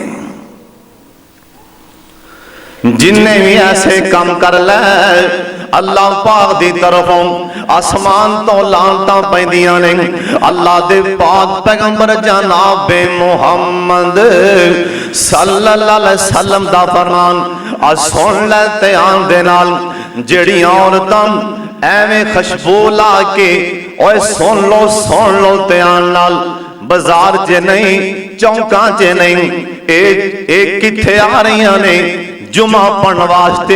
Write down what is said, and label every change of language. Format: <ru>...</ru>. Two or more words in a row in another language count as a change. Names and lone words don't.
<pa>جنے بھی ایسے کم کر لے اللہ پاک کی طرفوں اسمان توں لعنتاں پیندیاں نیں. اللہ دے پاک پیغمبر جناب محمد</pa> <ar>صلى الله عليه وسلم</ar> <pa>دا فرمان سن لے دھیان دے نال، جیہڑیاں عورتاں ایویں خوشبو لا کے اوئے سن لو دھیان نال، بازار چ نہیں چونکا چ نہیں، اک کتھے آ رہی نیں جمعہ پڑھن واسطے.</pa>